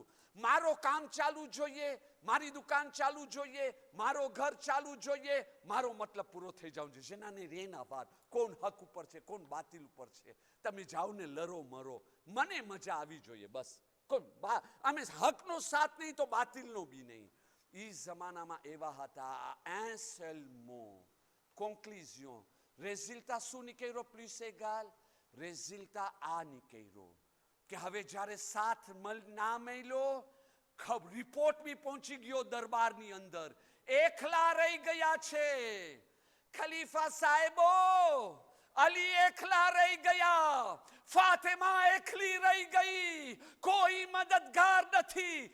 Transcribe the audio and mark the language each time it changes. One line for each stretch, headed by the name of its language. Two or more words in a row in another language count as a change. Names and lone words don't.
Gujarati: મારો કામ ચાલુ જોઈએ, મારી દુકાન ચાલુ જોઈએ, મારો ઘર ચાલુ જોઈએ, મારો મતલબ પૂરો થઈ જાવ જોઈએ. જેનાને રેના વાત, કોણ હક ઉપર છે, કોણ બાતિલ ઉપર છે, તમે જાઓ ને લરો મરો, મને મજા આવી જોઈએ બસ. અમે હકનો સાથ નહીં તો બાતિલનો બી નહીં. એ જમાનામાં એવા હતા.
French: un seul mot, conclusion.
Gujarati: résultat શું નીકળ્યો?
French: plus égal.
Gujarati: résultat આ નીકળ્યો કે હવે જ્યારે સાથ ના મળ્યો, રિપોર્ટ બી પહોંચી ગયો દરબારની અંદર, એકલા રહી ગયા છે ખલીફા સાહેબો. અલી એકલા રહી ગયા, ફાતિમા એકલી રહી ગઈ, કોઈ મદદગાર નથી.